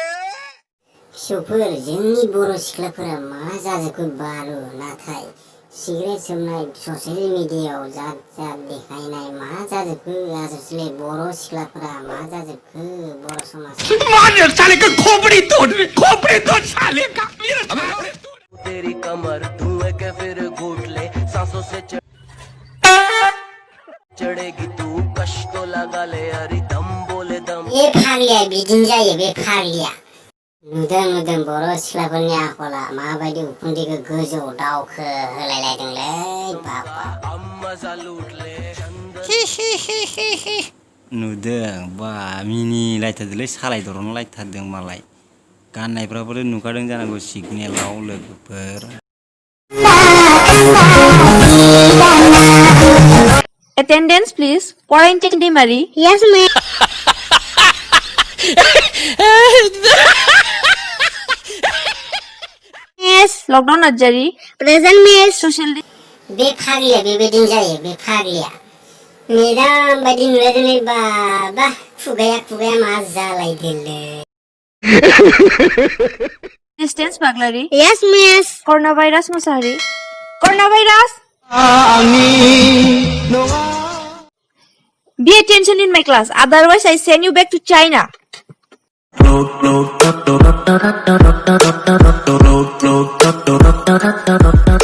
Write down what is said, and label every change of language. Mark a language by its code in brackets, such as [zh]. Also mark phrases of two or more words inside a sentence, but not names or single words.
[brx] फिसौफोर जोंनि बर' सिख्लाफोरा मा जाजोबखो बारु नाथाय सिगारेट सोबनाय ससियेल मिडियायाव जात जात देखायनाय मा जाजोबखो आजोसले बर' सिख्लाफोरा मा जाजोबखो बर' समाज [hi] मार साले का खोपड़ी तोड़ साले का तेरी कमर धुएं के फिर घूट ले सांसों से चढ़ेगी तू कश तो लगा ले अरे दम बोले दम [brx] ये फाग्लिया बिदिनो जायो बे फाग्लिया नुदों बर' सिख्लाफोरनि आखला माबायदि उखुन्दैखौ गोजौआव दावखो होलायलायदोंलै बाबा नुदों बा मिनिलायथारदोंलै सालायदरनलायथारदों मालाय गाननायफ्राबो नुखादों जानांगौ सिगनेलाव लोगोफोर [en] Attendance please. Quarantine day Mari. Yes ma'am. Yes. Lockdown ajari. Present miss. Social [brx] बे फाग्लिया बेबायदिनो जायो बे फाग्लिया मेदाम बायदि नुलायदोंलै बाबा खुगाया मा जालायदोंलै [en] distance Baglari. Yes miss. Coronavirus Musahari. Coronavirus. Be attention in my class. Otherwise, I send you back to China.